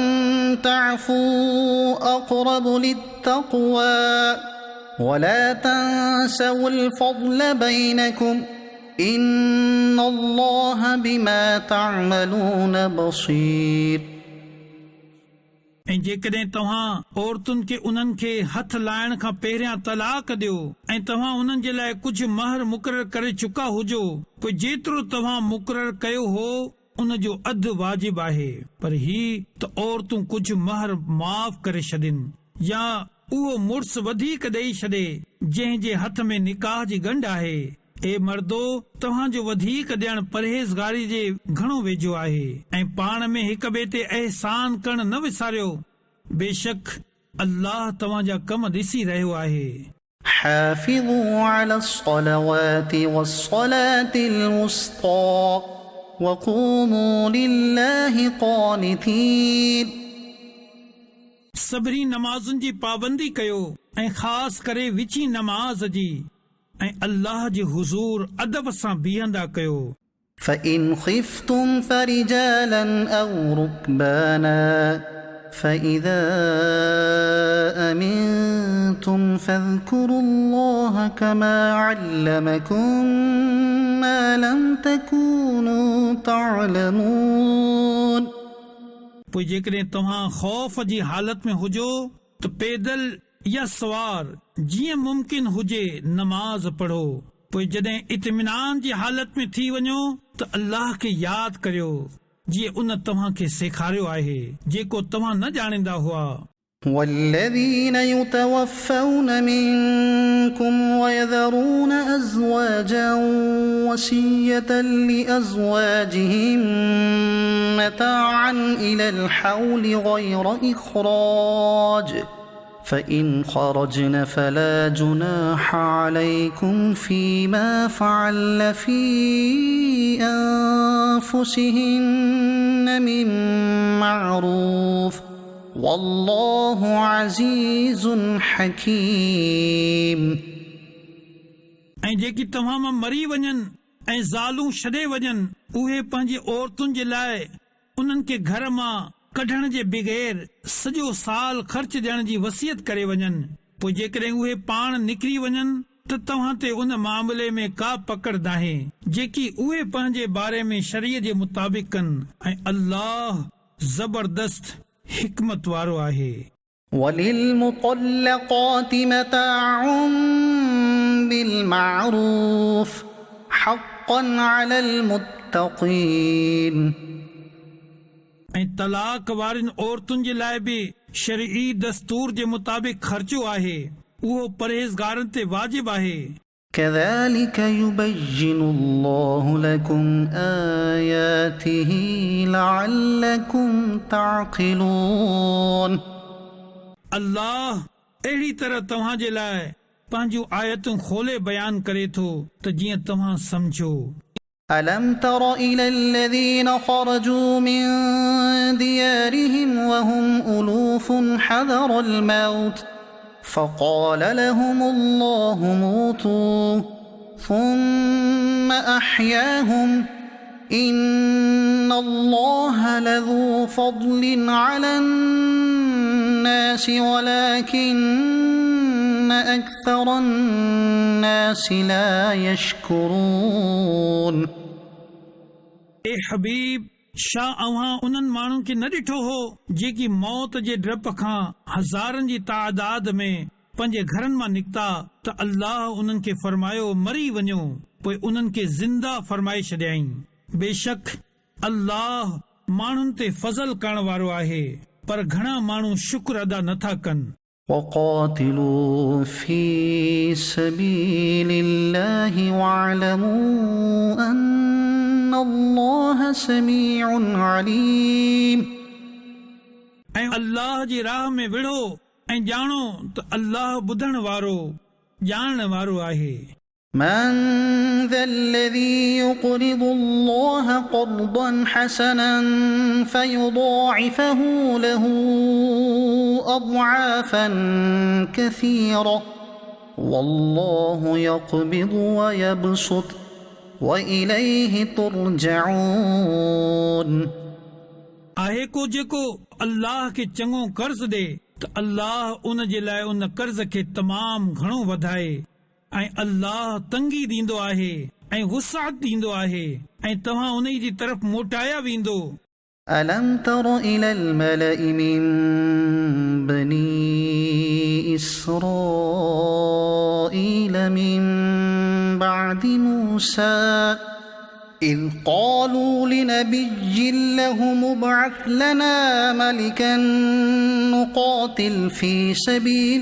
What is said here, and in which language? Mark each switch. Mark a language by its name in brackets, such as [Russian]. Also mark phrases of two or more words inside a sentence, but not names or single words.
[Arabic] تعفوا أقرب للتقوى ولا تنسوا الفضل بينكم إن الله بما تعملون بصير। [Sindhi] ऐं जेकॾहिं तव्हां औरतुनि खे उन्हनि खे हथ लाइण खां पहिरियां तलाक ॾियो ऐं तव्हां उन्हनि जे लाइ कुझु महर मुक़ररु करे चुका हुजो, पोइ जेतिरो तव्हां मुक़ररु कयो हो उन जो अधु वाजिब आहे। पर ही त औरतूं कुझु महर माफ़ करे छॾनि या उहो मुड़ुस वधीक ॾेई छॾे जंहिं जे हथ में निकाह जी गंढ आहे। ए मर्दो, तव्हांजो वधीक ॾियणु परहेज़गारी जे घणो वेझो आहे ऐं पाण में हिक ॿिए ते अहसान करणु न विसारियो। बेशक अल्लाह तव्हांजा कम ॾिसी रहियो आहे। [Arabic] حافظوا على الصلوات والصلاة الوسطى وقوموا لله قانتين। [Sindhi] सभिनी नमाज़ुनि जी पाबंदी कयो ऐं ख़ासि करे विची नमाज़ जी ऐं अल्लाह जे हुज़ूर अदब सां बीहंदा कयो। [Arabic] فإن خفتم فرجالا أو ركبانا فإذا أمنتم فاذكروا الله كما علمكم ما لم تكونوا تعلمون। [Sindhi] पोइ जेकॾहिं तव्हां ख़ौफ़ जी हालत में हुजो त पैदल या सवार जीअं मुमकिन हुजे नमाज़ पढ़ो। पोइ जॾहिं इत्मिनान जी हालत में थी वञो त अल्लाह खे यादि करियो जीअं उन तव्हां खे सेखारियो आहे जेको तव्हां न ॼाणींदा हुआ। [Arabic] والذين يتوفون منكم ويذرون أزواجا وصية لأزواجهم متاعا إلى الحول غير إخراج فإن خرجن فلا جناح عليكم فيما فعل في أنفسهن من معروف والله عزيز حكيم। [Sindhi] ऐं जेकी तव्हां मां मरी वञनि ऐं ज़ालूं छॾे वञनि उहे पंहिंजी औरतुनि जे लाइ उन्हनि खे घर मां कढण जे बग़ैर सॼो साल ख़र्च ॾियण जी वसियत करे वञनि। पोइ जेकॾहिं उहे पाण निकिरी वञनि त तव्हां ते उन मामले में का पकड़ नाहे जेकी उहे पंहिंजे बारे में शरीअ जे मुताबिक़ कनि ऐं अल्लाह ज़बरदस्त हिकमत वारो आहे। [Arabic] وللمطلقات متاع بالمعروف حقا على المتقين [Sindhi] ऐं तलाक वारिन औरतुनि जे लाइ बि शरई दस्तूर जे मुताबिक़ ख़र्चो आहे उहो परहेज़गारनि ते वाजिब आहे। [Arabic] كذلك يبين الله لكم آياته لعلكم تعقلون [Sindhi] अल्लाह अहिड़ी तरह तव्हां जे लाइ पंहिंजूं आयतूं खोले बयान करे थो त जीअं तव्हां समझो। [Arabic] ألم تر إلى الذين خرجوا من ديارهم وهم ألوف حذر الموت فقال لهم الله موتوا ثم أحياهم إن الله لذو فضل على الناس ولكن أكثر الناس لا يشكرون। [Sindhi] ए हबीब छा अव्हां उन्हनि माण्हुनि खे न ॾिठो हो जेकी मौत जे डप खां हज़ारनि जी तादाद में पंहिंजे घरनि मां निकिता त अल्लाह उन्हनि खे फरमायो मरी वञो पोइ उन्हनि खे ज़िंदा फरमाए छॾियईं। बेशक अल्लाह माण्हुनि ते फज़ल करण वारो आहे पर घणा माण्हू शुक्र अदा नथा कनि। [Arabic] وقاتلوا في سبيل الله واعلموا أن الله سميع عليم [Sindhi] ऐं अल्लाह जी राह में विढ़ो ऐं ॼाणो त अल्लाह ॿुधण वारो ॼाणण वारो आहे। [Arabic] من ذا الذي يقرض الله قرضا حسنا فيضاعفه له أضعافا كثيرة والله يقبض ويبسط وإليه ترجعون। [Sindhi] आहे को जेको अल्लाह खे चङो कर्ज़ ॾे त अल्लाह उन जे लाइ उन कर्ज़ खे तमामु घणो वधाए ऐं अल्लाह तंगी ॾींदो आहे ऐं वुसात ॾींदो आहे ऐं तव्हां उन जी तरफ़ मोटाया वेंदो। [Arabic] ألم تر إلى الملأ من بني إسرائيل من بعد موسى إذ قالوا لنبي له ابعث لنا ملكا نقاتل في سبيل